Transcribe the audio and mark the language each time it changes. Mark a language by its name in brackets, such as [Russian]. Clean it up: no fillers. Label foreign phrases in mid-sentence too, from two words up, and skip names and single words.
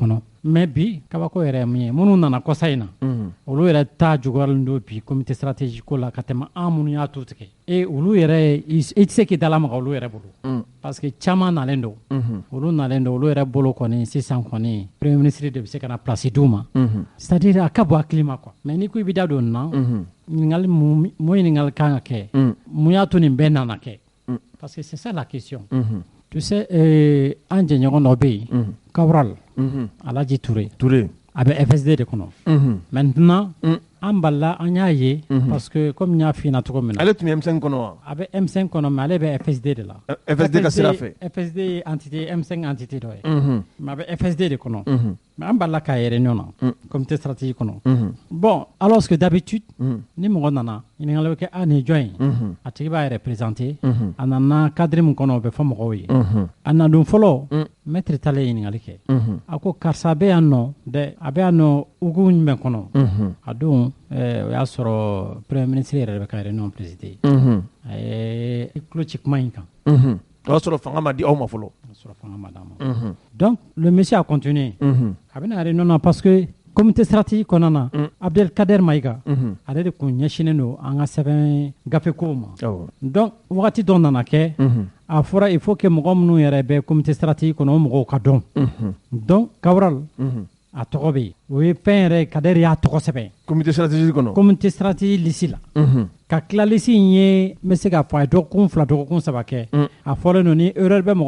[Bambara] kɔnɔ mais bi kabako yɛrɛ mun ye minnu nana kɔsa in na olu yɛrɛ ta juguyalen don bi [French] comité stratégique [Bambara] ko la ka tɛmɛ an minnu y'a tu tigɛ olu yɛrɛ i tɛ se k'i dalamaga olu yɛrɛ bolo parce que caman nalen don olu nalen don olu yɛrɛ bolo kɔni sisan kɔni [French] premier ministre [Bambara] de bɛ se ka na place d'u ma [French] c'est à dire [Bambara] a ka bɔ hakili ma quoi mais n'i ko i bɛ da don nin na ɲininkali mun ɲininkali kan ka kɛ mun y'a to nin bɛɛ nana kɛ [French] parce que c'est ça la question. Tu sais, [Bambara] an jɛɲɔgɔn dɔ bɛ yen Cabral Alaji Touré a bɛ FSD de kɔnɔ maintenant an balila an y'a ye [French] parce que comme [Bambara] n y'a f'i ɲɛna cogo min na ale tun bɛ M5 kɔnɔ wa a bɛ M5 kɔnɔ mais ale bɛ FSD de la FSD ka sira fɛ FSD ye entité M5 entité dɔ ye mais a bɛ FSD de kɔnɔ mais an balila k'a yɛrɛ ɲɔgɔn na [French] comité stratégique [Bambara] kɔnɔ bon [French] alors que d'habitude [Bambara] ni mɔgɔ nana ɲininkali bɛ kɛ a nin jɔn ye a tigi b'a yɛrɛ présenter a nana cadre min kɔnɔ o bɛ fɔ mɔgɔw ye a nadon fɔlɔ maître Tale ye ɲininkali kɛ a ko karisa bɛ yan nɔ dɛ a bɛ yan nɔ ugu jumɛn kɔnɔ a don o y'a sɔrɔ [French] premier ministre [Bambara] yɛrɛ bɛ ka réunion présider a ye tulo ci kuma in kan o y'a sɔrɔ fanga ma di aw ma fɔlɔ [French] donc le monsieur a continué [Bambara] a bɛna réunion na [French] parce que comité stratégique [Bambara] kɔnɔna na Abdelkader Maïga ale de kun ɲɛsinen don an ka sɛbɛn gafekow ma donc wagati dɔ nana kɛ a fɔra [French] il faut que [Bambara] mɔgɔ minnu yɛrɛ bɛ [French] comité stratégique [Bambara] kɔnɔ o mɔgɔw ka dɔn donc Cabral a tɔgɔ bɛ yen o ye fɛn yɛrɛ Kader y'a tɔgɔ sɛbɛn [French] comité stratégique [Bambara] kɔnɔ [French] comité stratégique [Bambara] lisi la ka tila lisi in ye n bɛ se k'a fɔ a ye dɔgɔkun 2 dɔgɔkun 3 kɛ a fɔlen don ni erreur bɛ mɔgɔ